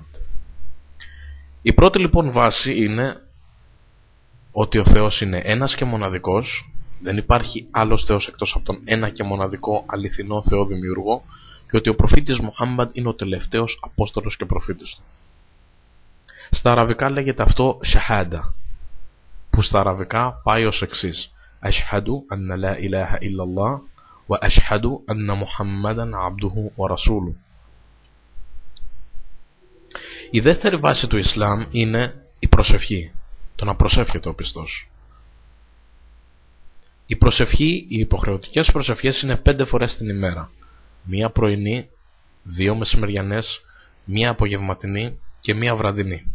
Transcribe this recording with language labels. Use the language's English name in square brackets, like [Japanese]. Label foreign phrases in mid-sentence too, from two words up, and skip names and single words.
[Greek] Η πρώτη λοιπόν βάση είναι ότι ο Θεός είναι ένας και μοναδικός, δεν υπάρχει άλλος Θεός εκτός από τον ένα και μοναδικό αληθινό Θεό Δημιουργό, και ότι ο προφήτης Μουχάμμαντ είναι ο τελευταίος Απόστολος και προφήτης του. Στα αραβικά λέγεται αυτό shahada, που στα αραβικά πάει ως εξής: [Arabic] أشهد أن لا إله إلا الله وأشهد أن محمدا عبده ورسوله. [Greek] Η δεύτερη βάση του Ισλάμ είναι η προσευχή, το να προσεύχεται ο πιστός. Η προσευχή, οι υποχρεωτικές προσευχές είναι 5 φορές την ημέρα. Μία πρωινή, 2 μεσημεριανές, μία απογευματινή και μία βραδινή.